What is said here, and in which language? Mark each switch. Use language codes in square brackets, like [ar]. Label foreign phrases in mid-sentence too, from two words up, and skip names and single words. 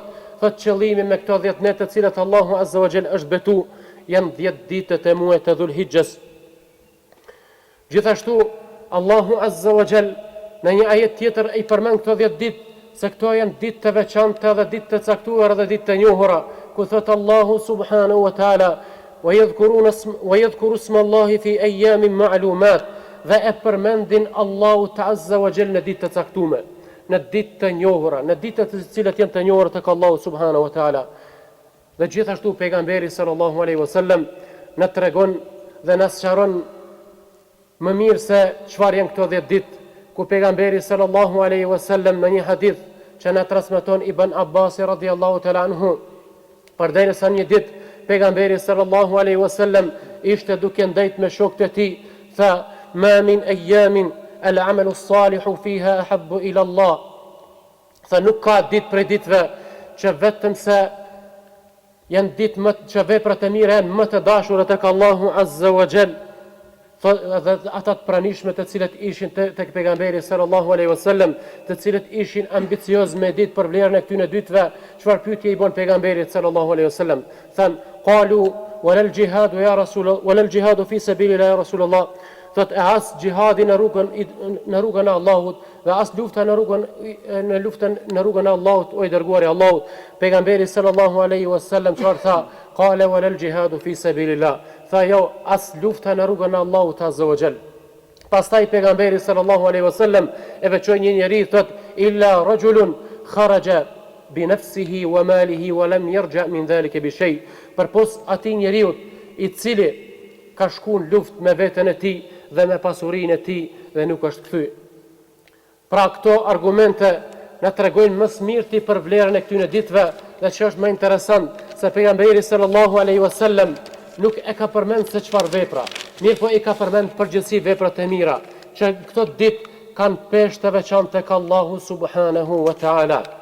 [sq] Thot qëllimi me këto 10 netë të cilat Allahu [ar] عز وجل [sq] është betu janë 10 ditët e muajit të Dhulhijhes. Gjithashtu Allahu [ar] عز وجل [sq] në një ajet tjetër i përmend këto 10 ditë se këto janë ditë të veçanta dhe ditë të caktuara dhe ditë të njohura, ku thot Allahu [ar] سبحانه وتعالى وَيَذْكُرُ اسْمَ اللَّهِ فِي أَيَّامٍ مَعْلُومَاتٍ, [sq] dhe e përmendin Allahu [ar] عز وجل [sq] në ditë të caktuara, në ditë të njohura, në ditë të cilat janë të njohura tek Allahu [ar] سبحانه وتعالى. [sq] Dhe gjithashtu pejgamberi [ar] صلى الله عليه وسلم [sq] na tregon dhe na sqaron më mirë se çfarë janë këto 10 ditë, ku pejgamberi [ar] صلى الله عليه وسلم [sq] në një hadith që na transmeton Ibn Abbas [ar] رضي الله تعالى عنه, [sq] përderisa një ditë pejgamberi [ar] صلى الله عليه وسلم [sq] ishte duke ndajt me shokët e tij, tha [ar] ما من أيام العمل الصالح فيها أحب إلى الله. [sq] Tha nuk ka ditë prej ditëve që vetëm se janë ditë më që veprat e mira janë më të dashura tek Allahu [ar] عز وجل. [sq] Dhe ata të pranishme të cilët ishin tek pejgamberi [ar] صلى الله عليه وسلم, [sq] të cilët ishin ambicioz me ditë për vlerën e këtyre ditëve, çfarë pyetje i bën pejgamberit [ar] صلى الله عليه وسلم? Than قالوا ولا الجهاد يا رسول ولا الجهاد في سبيل الله يا رسول الله. [sq] Thot e as gjihadi në rrugën e Allahut dhe as lufta në rrugën e Allahut, o i dërguari i Allahut. Pejgamberi [ar] صلى الله عليه وسلم [sq] çfarë tha? [ar] قال ولا الجهاد في سبيل الله. [sq] Tha jo, as lufta në rrugën e Allahut [ar] عز وجل. [sq] Pastaj pejgamberi [ar] صلى الله عليه وسلم [sq] e veçoi një njeri, thot [ar] إلا رجل خرج بنفسه وماله ولم يرجع من ذلك بشيء. [sq] Përpos atij njeriu i cili ka shku në luftë me veten e tij dhe me pasurinë e tij dhe nuk është kthy. Pra këto argumente na tregojnë më së miri për vlerën e këtyre ditëve, dhe që është më interesant se pejgamberi [ar] صلى الله عليه وسلم [sq] nuk e ka përmend se çfarë vepra, mirë po i ka përmend përgjithësi veprat e mira, që këto ditë kanë peshë të veçantë tek Allahu [ar] سبحانه وتعالى.